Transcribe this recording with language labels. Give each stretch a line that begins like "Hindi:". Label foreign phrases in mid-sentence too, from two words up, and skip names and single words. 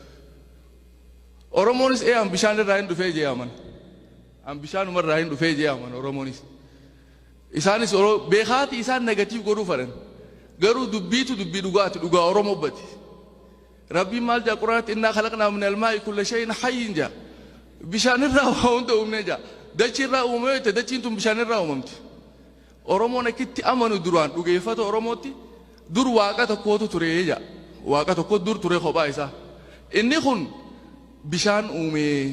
Oromo: Oromoonis an bishaan irraa hin dhufee jee aman. An bishaanuma irraa hin dhufee jee aman Oromoonis. Isaanis beekaati isaan negatiif godhuu fedhan. Garuu dubbiitu dubbii dhugaati dhugaa Oromoo bati. Rabbiin maal jaa Quraanatti innaa
Arabic: خلقنا من الماء كل شيء حي
Oromo: jaa. Bishaan irraa waa hunda uumne jaa. Dachii irraa uumamee jette dachiin tun bishaan irraa uumamti. Oromoon akkitti amanu duraan dhugeeffata Oromootti dur waaqa tokkootu ture jaa. Waaqa tokko dur ture kophaa isaa. Inni kun bishaan uume.